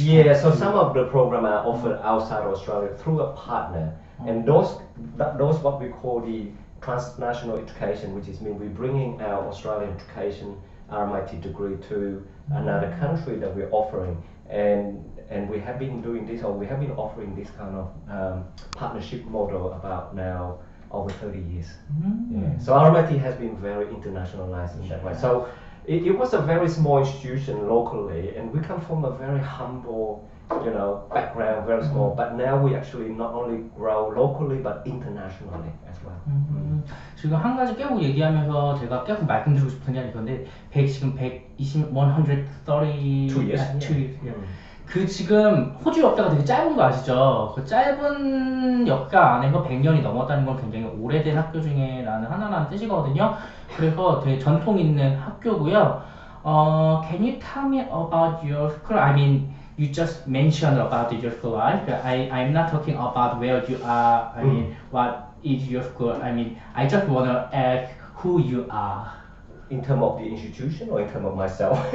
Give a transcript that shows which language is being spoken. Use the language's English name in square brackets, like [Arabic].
[English] Yeah, so some of the programs are offered outside of Australia through a partner, and those what we call the transnational education, which is mean we're bringing our Australian education RMIT degree to another country that we're offering, and we have been doing this, or we have been offering this kind of partnership model about now over 30 years. Yeah. So RMIT has been very internationalized in that way. So it was a very small institution locally, and we come from a very humble, background, very small. But now we actually not only grow locally but internationally as well. [Korean] 지금 한 가지 계속 얘기하면서 제가 계속 말씀드리고 싶은 게 있는데 지금 120, 130 [English] 2 years. [Korean] 그 지금 호주 역사가 되게 짧은 거 아시죠? 그 짧은 역사 안에서 100년이 넘었다는 건 굉장히 오래된 학교 중에라는 하나라는 뜻이거든요. 그래서 되게 전통 있는 학교고요. [English] Can you tell me about your school? I mean, you just mentioned about your school life. I'm not talking about where you are. I mean, what is your school? I mean, I just wanna ask who you are. In terms of the institution or in terms of myself?